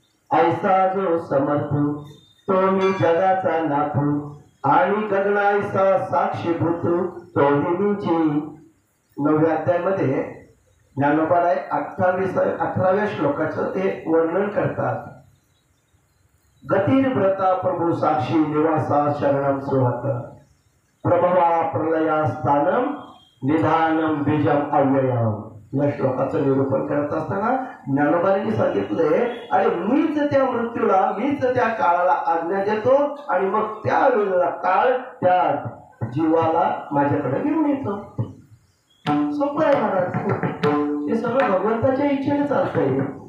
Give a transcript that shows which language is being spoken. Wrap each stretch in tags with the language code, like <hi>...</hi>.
<mr>ऐसा जो समर्थू तो मी जगाचा नाथू, आणि गगनाईसा साक्षीभूत तो मीची. 9व्या अध्यायामध्ये ज्ञानोबाराय 18व्या श्लोकाचं ते वर्णन करतात.</mr> <sa>गतीर व्रता प्रभू साक्षी निवासा शरणम सुहत, प्रभवा प्रलया स्थानम निधानम बीजम अव्ययम.</sa> <mr>या श्लोकाचं निरूपण करत असताना ज्ञानोबांनी सांगितलंय, आणि मीच त्या मृत्यूला, मीच त्या काळाला आज्ञा देतो, आणि मग त्या वेळेला काळ त्या जीवाला माझ्याकडे घेऊन येतो. सोपं आहे महाराज, हे सगळं भगवंताच्या इच्छेने चालतंय.</mr>